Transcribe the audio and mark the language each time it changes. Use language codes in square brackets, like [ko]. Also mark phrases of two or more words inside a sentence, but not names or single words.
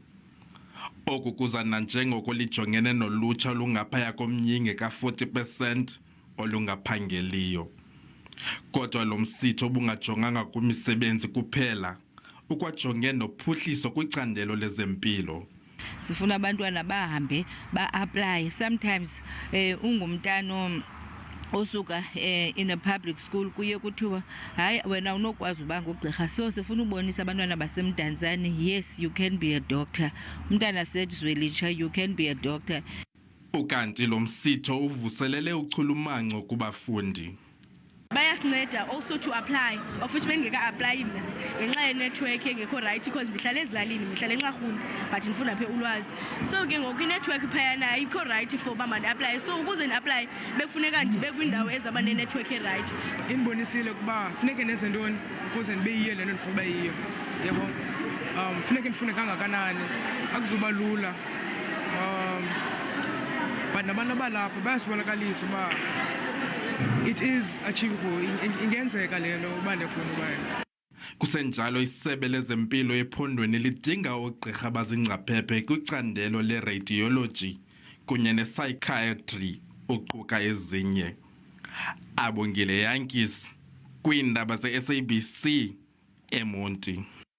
[xh] Oku kuza nanjengoko lijongene nolutsha olungaphaya komyinge ka-40% olungaphangeliyo. Kodwa lo msitho obungajonganga kwimisebenzi kuphela, ukwajonge nophuhliso kwicandelo lezempilo. Sifuna abantwana bahambe ba-apply. Sometimes ungumntana osuka [en] in a public school [xh] kuye kuthiwa hayi wena unokwazi uba ngugqirha, so sifuna ubonisa abantwana basemdantsane, [en] yes you can be a doctor. [xh] Umntana sedizwelitsha, [en] you can be a doctor. [xh] Ukanti lo msitho uvuselele uchulumanco kubafundi. Bayasinceda [en] also to apply, of which [xh] bengeka-apply mna ngenxa yenetwork engekho right because ndihlala ezilalini, ndihlala eNxarhuni but ndifunda apha ulwazi. So ke ngoku inetwork phayana ayikho [en] right for [xh] uba mandi-apply, so ukuze ndi-apply bekufuneka ndibe kwindawo ezaba nenetwork e-right. Indibonisile ukuba funeke nenze ntoni ukuze ndibe yiyo le nto ndifuna uba yiyo, yebo. Funeke ndifunde kangakanani, akuzuba lula. But nabantu abalapha bayasibonakalisa uba [en] it is achievable, [xh] ingenzeka le nto uba ndifuna uba. Kusenjalo isebe lezempilo ephondweni lidinga oogqirha abazingcaphephe kwicandelo le-radiology kunye ne-psychiatry uquka ezinye. Abongezelelweyo kwiindaba ze-SABC eMonti.